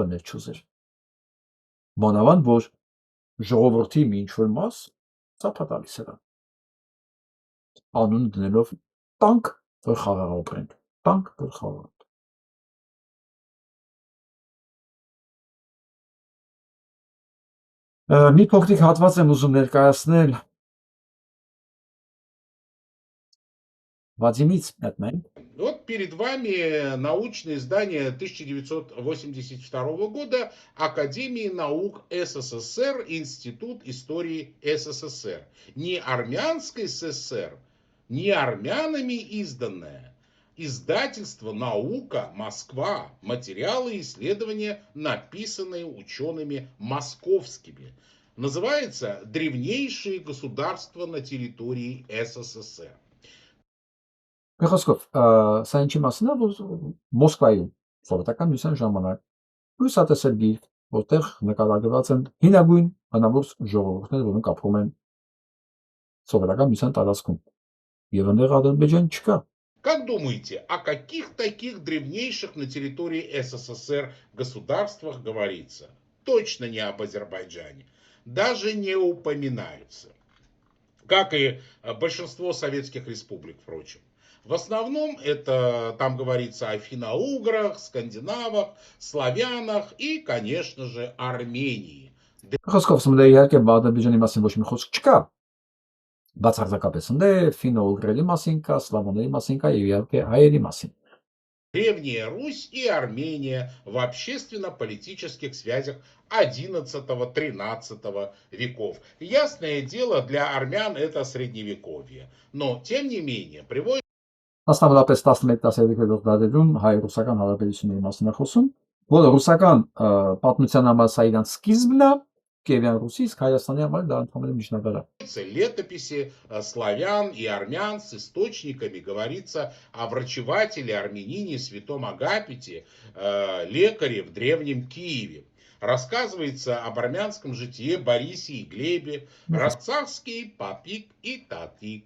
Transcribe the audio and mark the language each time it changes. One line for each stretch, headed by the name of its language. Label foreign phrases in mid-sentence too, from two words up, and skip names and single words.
Armenian: է ներ չուզեր։ Մանավանդ, որ ժողովրդի մի ինչ-որ մաս ծափա տալիս է դա։ Անուն դնելով տանկ, որ խաղաղ ապրենք, տանկ, որ խաղաղ։ Մի փոքրիկ հատված եմ ուզում ներկայացնել Վադիմից մտնենք։
Russian: Вот перед вами научное издание 1982 года Академии наук СССР, Институт истории СССР. Не армянской ССР, не армянами изданное. Издательство «Наука. Москва». Материалы и исследования, написанные учеными московскими. Называется «Древнейшие государства на территории СССР».
Armenian: Խոսքով, սա ինչի մասին է, որ Մոսկվայում սովետական միության ժամանակ լուսատեսել գիրք, որտեղ նկարագրված են հինագույն հնամուրց ժողովուրդներ, որոնք ապրում են սովետական միության տարածքում։ Եվ այնտեղ Ադրբեջան չկա։
Russian: Как думаете, о каких таких древнейших на территории СССР государствах говорится? Точно не об Азербайджане. Даже не упоминаются. Как и большинство советских республик, впрочем. В основном это там говорится о финно-уграх, скандинавах, славянах и, конечно же, Армении.
Armenian: Խոսքով սմդե իհարկե Ադրբեջանի մասին ոչ մի խոսք չկա։ Բացարձակապես ընդ է ֆինո-ուգրերի մասին կա, սլավոնների մասին կա եւ իհարկե հայերի մասին։
Russian: Древняя Русь и Армения в общественно-политических связях XI-XIII веков. Ясное дело, для армян это средневековье. Но, тем не менее, приводит
Armenian: Մասնավորապես 11-12-րդ դարերում հայ-ռուսական հարաբերությունների մասին է խոսում, որը ռուսական պատմության համար սա իրանց սկիզբն է, Կիևյան Ռուսի, իսկ Հայաստանի համար դա ընդհանրապես միջնադար է։
Russian: Летописи славян и армян с источниками говорится о врачевателе, армянине, святом Агапите, лекаре в древнем Киеве. Рассказывается об армянском житие Борисе и Глебе, Рацарский, Папик и Татик.